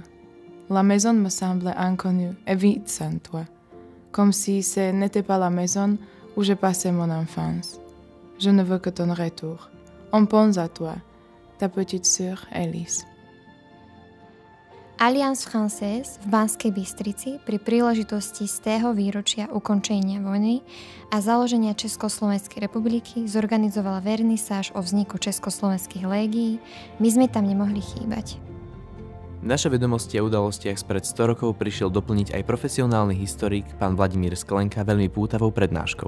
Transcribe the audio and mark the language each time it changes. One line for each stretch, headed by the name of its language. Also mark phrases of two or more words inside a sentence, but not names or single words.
French: La maison me semble inconnue et vide sans toi, comme si ce n'était pas la maison où j'ai passé mon enfance. Je ne veux que ton retour. On pense à toi, ta petite sœur Elise.
Slovak: Alliance Française v Banskej Bystrici pri príležitosti z tého výročia ukončenia vojny a založenia Československej republiky zorganizovala vernisáž o vzniku československých légií. My sme tam nemohli chýbať. Naše vedomosti a udalostiach spred 100 rokov prišiel doplniť aj profesionálny historik pán Vladimír Sklenka veľmi pútavou prednáškou.